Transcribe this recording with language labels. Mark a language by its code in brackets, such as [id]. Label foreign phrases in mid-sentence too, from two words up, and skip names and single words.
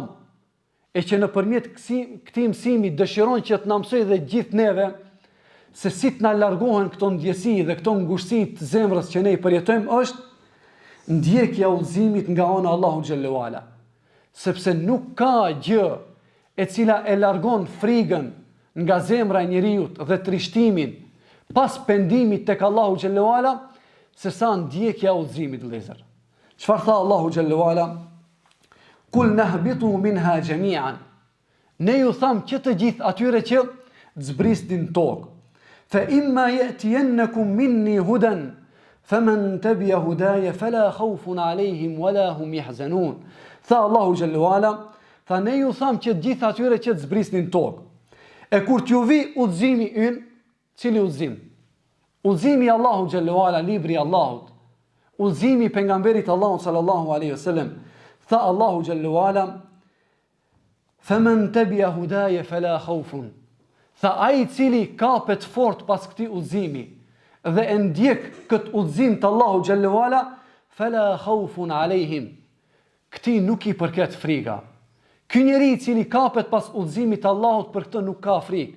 [sq] e që nëpërmjet këtij mësimi dëshiron që të na mësoj dhe gjithë neve se si të na largohen këto ndjesi dhe këto ngushtësi të zemrës që ne i përjetojmë, është ndjekja e udhëzimit nga ana e Allahut [ar] جل وعلا. [sq] Sepse nuk ka gjë e cila e largon frigën nga zemra e njeriu dhe trishtimin pas pendimit tek [ar] الله جل وعلا [sq] se sa ndjekja e udhëzimit, vëllezër. Çfarë tha [ar] الله جل وعلا? "قل اهبطوا منها جميعا." [sq] Ne ju tham që të gjithë atyre që zbrisnin tokë. [ar] "فإما يأتينكم مني هدى فمن تبع هداي فلا خوف عليهم ولا هم يحزنون." [sq] Tha [ar] الله جل وعلا, [sq] tha ne ju tham që të gjithë atyre që zbrisnin tokë. E kur t'ju vi udhëzimi ynë, cili udhëzim? Udhëzimi [ar] الله جل وعلا, [sq] libri Allahut. Udhëzimi pejgamberit Allahut [ar] صلى الله عليه وسلم. [sq] Tha [ar] الله جل وعلا: "فمن تبع هداي فلا خوف." [sq] Tha ai i cili kapet fort pas këtij udhëzimi dhe e ndjek këtë udhëzim të [ar] الله جل وعلا, فلا خوف عليهم. [sq] Këtij nuk i përket friga. Ky njeri I cili kapet pas udhëzimit të Allahut për këtë nuk ka frikë.